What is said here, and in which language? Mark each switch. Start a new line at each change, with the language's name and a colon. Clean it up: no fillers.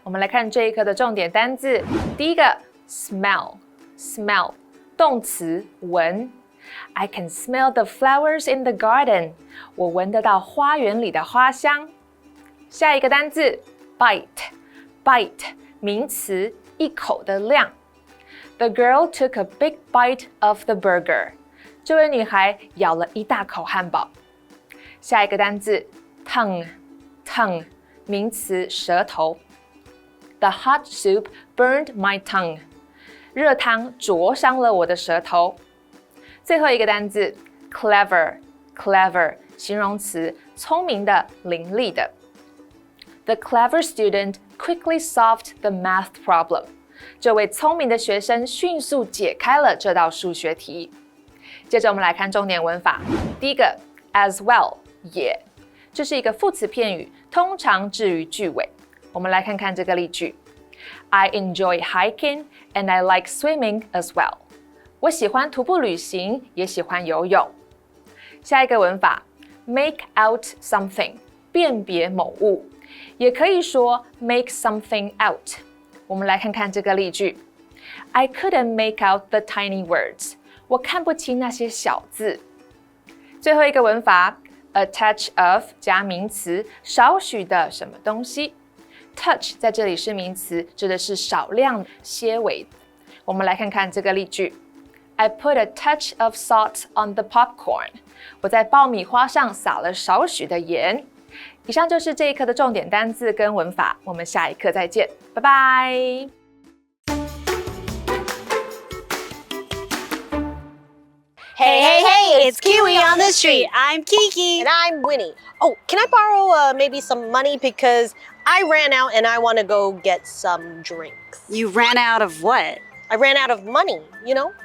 Chinese: 我们来看这一课的重点单字。第一个 smell 动词闻。
English: I can smell the flowers in the garden.
Chinese: 我闻得到花园里的花香。下一个单字 bite 名词，一口的量。
English: The girl took a big bite of the burger.
Chinese: 这位女孩咬了一大口汉堡。下一个单字 tongue名词，舌头。
English: The hot soup burned my tongue.
Chinese: 热汤灼伤了我的舌头。最后一个单字 clever 形容词，聪明的，伶俐的。
English: The clever student quickly solved the math problem.
Chinese: 这位聪明的学生迅速解开了这道数学题。接着我们来看重点文法。第一个 as well 也，这是一个副词片语，通常置于句尾。我们来看看这个例句。
English: I enjoy hiking and I like swimming as well.
Chinese: 我喜欢徒步旅行，也喜欢游泳。下一个文法 make out something 辨别某物，也可以说 make something out。我们来看看这个例句。
English: I couldn't make out the tiny words.
Chinese: 我看不清那些小字。最后一个文法 a touch of 加名词，少许的什么东西。 touch 在这里是名词，指的是少量些微。我们来看看这个例句。
English: I put a touch of salt on the popcorn.
Chinese: 我在爆米花上撒了少许的盐。以上就是这一课的重点单字跟文法，我们下一课再见，拜拜。
English: Hey, it's Kiwi on the street. I'm Kiki. And I'm Winnie. Oh, can I borrow maybe some money because I ran out and I want to go get some drinks. You ran out of what? I ran out of money, you know?